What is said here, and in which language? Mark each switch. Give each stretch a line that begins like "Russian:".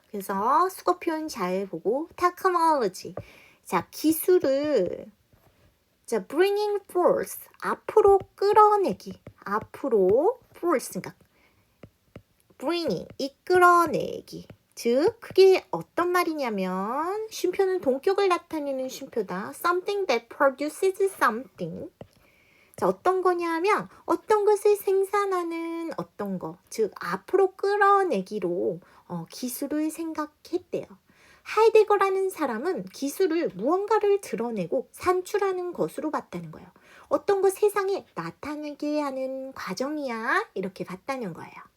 Korean: 그래서 수거 표현 잘 보고 technology, 자, 기술을 자, bringing forth, 앞으로 끌어내기, 앞으로 force, 그러니까 bringing, 이끌어내기, 즉 그게 어떤 말이냐면 쉼표는 동격을 나타내는 쉼표다.
English: Something that produces something.
Korean: 자, 어떤 거냐 하면 어떤 것을 생산하는 어떤 거, 즉 앞으로 끌어내기로 기술을 생각했대요. 하이데거라는 사람은 기술을 무언가를 드러내고 산출하는 것으로 봤다는 거예요. 어떤 것 세상에 나타나게 하는 과정이야 이렇게 봤다는 거예요.